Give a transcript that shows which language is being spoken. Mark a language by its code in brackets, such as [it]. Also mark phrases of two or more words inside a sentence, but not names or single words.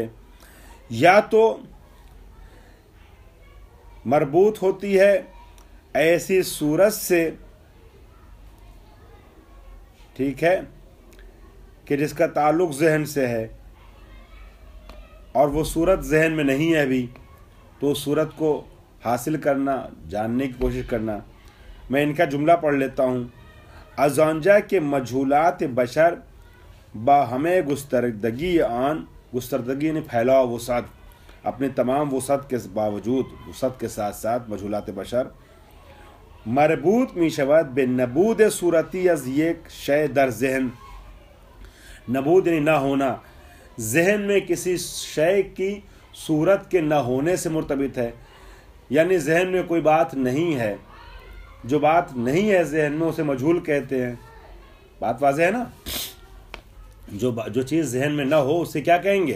[ur] یا تو مربوط ہوتی ہے ایسی صورت سے، ٹھیک ہے، کہ جس کا تعلق ذہن سے ہے، اور وہ صورت ذہن میں نہیں ہے ابھی، تو اس صورت کو حاصل کرنا، جاننے کی کوشش کرنا. میں ان کا جملہ پڑھ لیتا ہوں. [fa] از آنجا کے مجہولات بشر با ہمیں گستردگی آن، [ur] گستردگی یعنی پھیلاؤ، وسعت، اپنے تمام وسعت کے باوجود، وسعت کے ساتھ ساتھ [fa] مجہولات بشر مربوط می شود به نبود صورتی از یک شے در ذہن. [ur] نبود یعنی نہ ہونا، ذہن میں کسی شے کی صورت کے نہ ہونے سے مرتبط ہے. یعنی ذہن میں کوئی بات نہیں ہے، جو بات نہیں ہے ذہن میں اسے مجہول کہتے ہیں. بات واضح ہے نا؟ جو چیز ذہن میں نہ ہو اسے کیا کہیں گے؟